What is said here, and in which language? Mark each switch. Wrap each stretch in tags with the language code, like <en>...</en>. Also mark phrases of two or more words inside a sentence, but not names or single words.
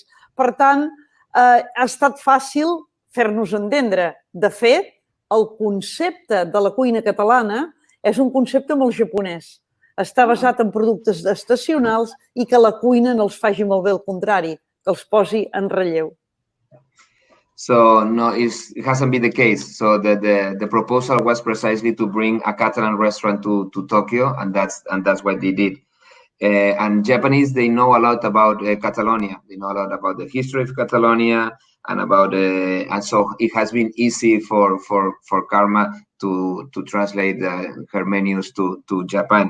<ca>Per tant, ha estat fàcil fer-nos entendre. De fet, el concepte de la cuina catalana és un concepte molt japonès. Està basat en productes estacionals i que la cuina no els faci malbé, al contrari, que els posi en relleu.</ca> <en>So no, it hasn't been the case. So the proposal was precisely to bring a Catalan restaurant to Tokyo, and that's what they did. And Japanese, they know a lot about Catalonia. They know a lot about the history of Catalonia, and about and so it has been easy for Karma to translate her menus to Japan.</en>